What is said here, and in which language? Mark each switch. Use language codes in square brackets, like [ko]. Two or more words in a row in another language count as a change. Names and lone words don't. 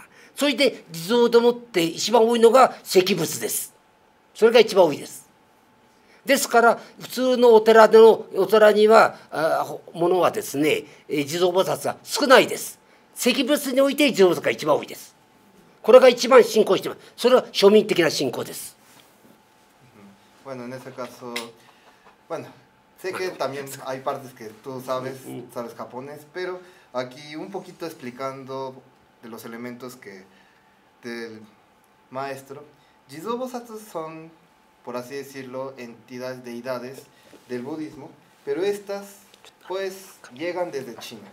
[ja] それで地蔵でもって一番多いのが石仏です。それが一番多いです。ですから普通のお寺にはものはですね、地蔵菩薩は少ないです。石仏において地蔵菩薩が一番多いです。これが一番信仰しています。それは庶民的な信仰です。 [es] Bueno, en ese caso, bueno, sé que también hay partes que tú sabes japonés, pero aquí un poquito explicando de los elementos que del maestro. Jizō-bōsatsu son, por así decirlo, entidades, deidades del budismo, pero estas pues llegan desde China.